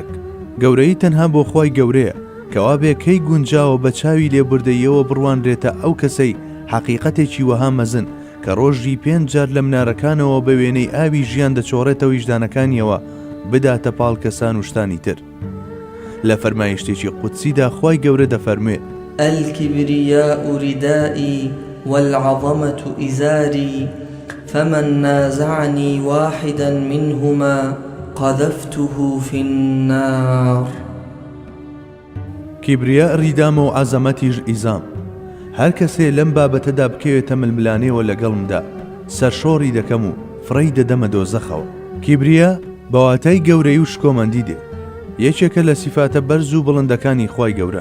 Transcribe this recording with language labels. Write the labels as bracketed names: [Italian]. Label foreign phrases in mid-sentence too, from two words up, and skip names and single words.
[Central Kurdish] گەورەی تەنها بۆ خوای گەورەیە کەوا بێکەی گونجاوە بە چاوی لێبوردەیەوە بڕوانرێتە ئەو کەسەی حەقیقەتێکی وەها مەزن کە ڕۆژی 5 جار لە منارەکانەوە بە وێنەی ئاوی ژیان دەچۆڕێتە ویژدانەکانیەوە بداتە پاڵ کەسان و شتانی تر. لە فەرمایشتێکی قودسیدا خوای گەورە دەفەرموێ: [Arabic] الكبرياء ردائي والعظمة إزاري فمن نازعني واحدا منهما قذفته في النار. [Central Kurdish] کیبریا ڕیدامە و عەزەمەتیش ئیزام. هەر کەسێ لەم بابەتەدا بکەوێتە ململانێەوە لەگەڵمدا سەرشۆڕی دەکەم و فڕی دەدەمە دۆزەخەوە. کیبریا بەواتای گەورەی و شکۆمەندی دێ. یەکێکە لە سیفاتە بەرز و بڵندەکانی خوای گەورە.